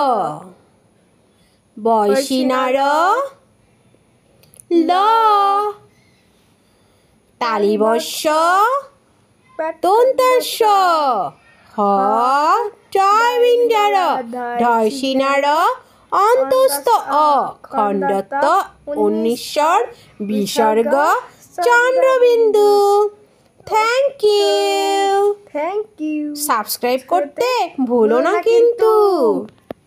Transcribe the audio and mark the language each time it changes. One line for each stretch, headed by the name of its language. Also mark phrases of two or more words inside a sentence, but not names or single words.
Bangla: বয়সীনার, ল, তালিবস্য, দন্তাস্য, হ, টয়বিন্ডার, ঢয়সীনার, অন্তস্থ অ, খণ্ডত্ব, উনিশ্বর, বিসর্গ, চন্দ্রবিন্দু।
English: thank you. thank you.
Bangla: সাবস্ক্রাইব করতে ভুলো না কিন্তু।